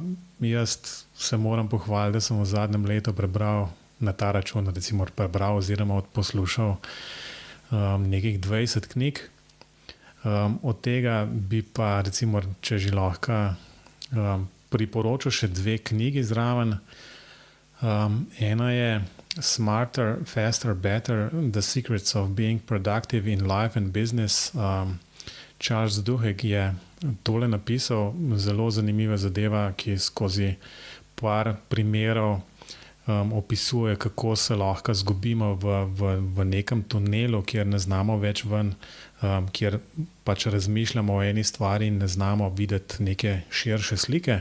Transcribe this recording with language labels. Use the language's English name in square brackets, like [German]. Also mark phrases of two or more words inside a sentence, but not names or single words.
[Slovenian] Jaz se moram pohvaliti, da sem v zadnjem letu prebral na ta račun, recimo prebral oziroma poslušal nekih 20 knjig. Od tega bi pa, recimo, če že lahko, priporočil še 2 knjigi zraven. Ena je Smarter, Faster, Better: The Secrets of Being Productive in Life and Business. Charles Duhigg je tole napisal, zelo zanimiva zadeva, ki skozi par primerov opisuje, kako se lahko zgubimo v nekem tunelu, kjer ne znamo več ven, kjer pač razmišljamo o eni stvari in ne znamo videti neke širše slike.